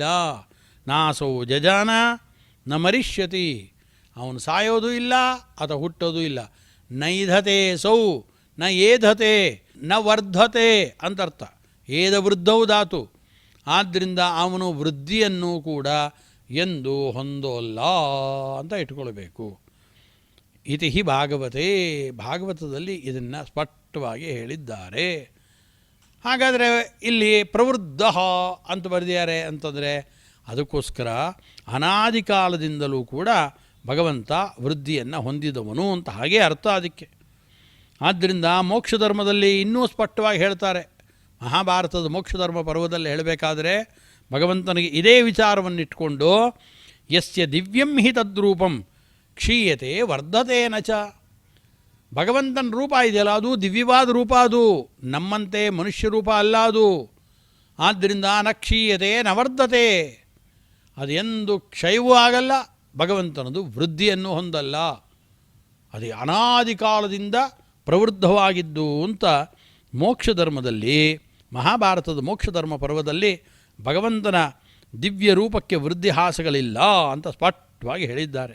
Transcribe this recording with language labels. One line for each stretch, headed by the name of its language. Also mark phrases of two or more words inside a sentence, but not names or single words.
Sanskrit: ನಾಸೌ ಜಜಾನ ನ ಮರಿಷ್ಯತಿ,
Kannada: ಅವನು ಸಾಯೋದು ಇಲ್ಲ, ಆತ ಹುಟ್ಟೋದು ಇಲ್ಲ.
Sanskrit: ನೈಧತೆ ಸೌ ನ ಏಧತೆ ನ ವರ್ಧತೆ ಅಂತರ್ಥ. ಏದ ವೃದ್ಧವು ಧಾತು.
Kannada: ಆದ್ದರಿಂದ ಅವನು ವೃದ್ಧಿಯನ್ನು ಕೂಡ ಎಂದು ಹೊಂದೋಲ್ಲ ಅಂತ ಇಟ್ಕೊಳ್ಬೇಕು.
Sanskrit: ಇತಿ ಹಿ ಭಾಗವತೆ,
Kannada: ಭಾಗವತದಲ್ಲಿ ಇದನ್ನು ಸ್ಪಷ್ಟವಾಗಿ ಹೇಳಿದ್ದಾರೆ. ಹಾಗಾದರೆ ಇಲ್ಲಿ ಪ್ರವೃದ್ಧ ಅಂತ ಬರೆದಿದ್ದಾರೆ ಅಂತಂದರೆ ಅದಕ್ಕೋಸ್ಕರ ಅನಾದಿ ಕಾಲದಿಂದಲೂ ಕೂಡ ಭಗವಂತ ವೃದ್ಧಿಯನ್ನು ಹೊಂದಿದವನು ಅಂತ ಹಾಗೆ ಅರ್ಥ ಅದಕ್ಕೆ. ಆದ್ದರಿಂದ ಮೋಕ್ಷ ಧರ್ಮದಲ್ಲಿ ಇನ್ನೂ ಸ್ಪಷ್ಟವಾಗಿ ಹೇಳ್ತಾರೆ. ಮಹಾಭಾರತದ ಮೋಕ್ಷಧರ್ಮ ಪರ್ವದಲ್ಲಿ ಹೇಳಬೇಕಾದ್ರೆ ಭಗವಂತನಿಗೆ ಇದೇ ವಿಚಾರವನ್ನಿಟ್ಕೊಂಡು
Sanskrit: ಯಸ್ಯ ದಿವ್ಯಂ ಹಿ ತದ್ರೂಪಂ ಕ್ಷೀಯತೆ ವರ್ಧತೆ ನಚ.
Kannada: ಭಗವಂತನ ರೂಪ ಇದೆಯಲ್ಲ, ಅದು ದಿವ್ಯವಾದ ರೂಪ, ಅದು ನಮ್ಮಂತೆ ಮನುಷ್ಯ ರೂಪ ಅಲ್ಲ ಅದು. ಆದ್ದರಿಂದ
Sanskrit: ನ ಕ್ಷೀಯತೆ ನ ವರ್ಧತೆ,
Kannada: ಅದು ಎಂದು ಕ್ಷಯವೂ ಆಗಲ್ಲ, ಭಗವಂತನದು ವೃದ್ಧಿಯನ್ನು ಹೊಂದಲ್ಲ. ಅದು ಅನಾದಿ ಕಾಲದಿಂದ ಪ್ರವೃದ್ಧವಾಗಿದ್ದು ಅಂತ ಮೋಕ್ಷ ಧರ್ಮದಲ್ಲಿ, ಮಹಾಭಾರತದ ಮೋಕ್ಷ ಧರ್ಮ ಪರ್ವದಲ್ಲಿ ಭಗವಂತನ ದಿವ್ಯ ರೂಪಕ್ಕೆ ವೃದ್ಧಿಹಾಸಗಳಿಲ್ಲ ಅಂತ ಸ್ಪಷ್ಟವಾಗಿ ಹೇಳಿದ್ದಾರೆ.